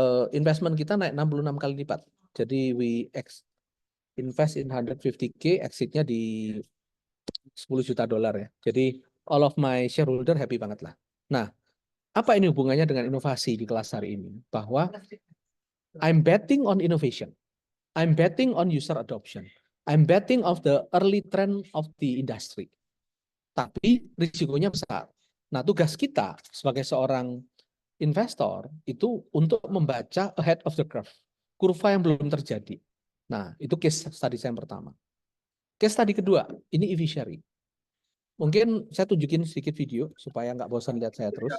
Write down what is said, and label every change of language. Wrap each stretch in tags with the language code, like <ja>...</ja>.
<id>Investment kita naik 66 kali lipat. Jadi</id> <en>we invest in 150K,</en> <id>exitnya di 10 juta dolar ya. Jadi</id> <en>all of my shareholder</en> <id>happy banget lah. Nah, apa ini hubungannya dengan inovasi di kelas hari ini? Bahwa</id> <en>I'm betting on innovation. I'm betting on user adoption. I'm betting of the early trend of the industry.</en> <id>Tapi risikonya besar. Nah, tugas kita sebagai seorang investor itu untuk membaca</id> <en>ahead of the curve.</en> <id>Kurva yang belum terjadi. Nah, itu case study saya yang pertama. Case study kedua, ini e-fishery. Mungkin saya tunjukin sedikit video supaya nggak bosan lihat saya terus.</id>